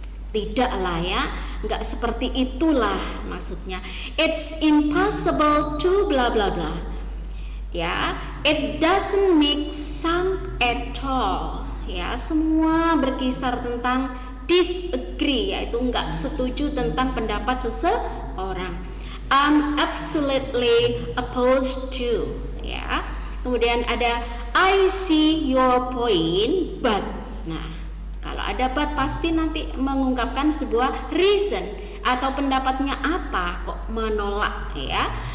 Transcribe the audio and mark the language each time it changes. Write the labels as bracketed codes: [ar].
[id] Tidak lah ya, nggak seperti itulah maksudnya. [en] It's impossible to bla bla bla. Ya, it doesn't make sense at all. [id] Ya, semua berkisar tentang disagree, yaitu nggak setuju tentang pendapat seseorang. [en] I'm absolutely opposed to, ya. [id] Kemudian ada [en] I see your point, but. [id] Nah, kalau ada but pasti nanti mengungkapkan sebuah reason atau pendapatnya apa kok menolak, ya.